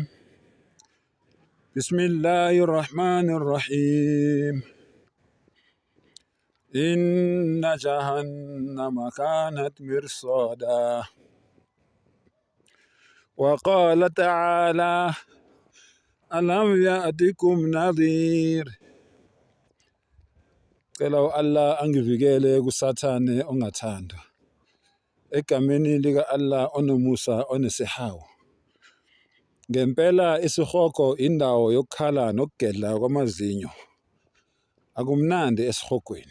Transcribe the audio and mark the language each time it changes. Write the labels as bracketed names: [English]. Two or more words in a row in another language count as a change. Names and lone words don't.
[Arabic] بسم الله الرحمن الرحيم. إن جهنم كانت مرصادا وقال تعالى ألم يأتكم نذير. [Zulu] Cela Allah angivikele kusathane ongathandwa egameni lika Allah onomusa onesihawu. Ngempela isihogo indawo yokukhala nokugedla kwamazinyo. Akumnandi esihogweni.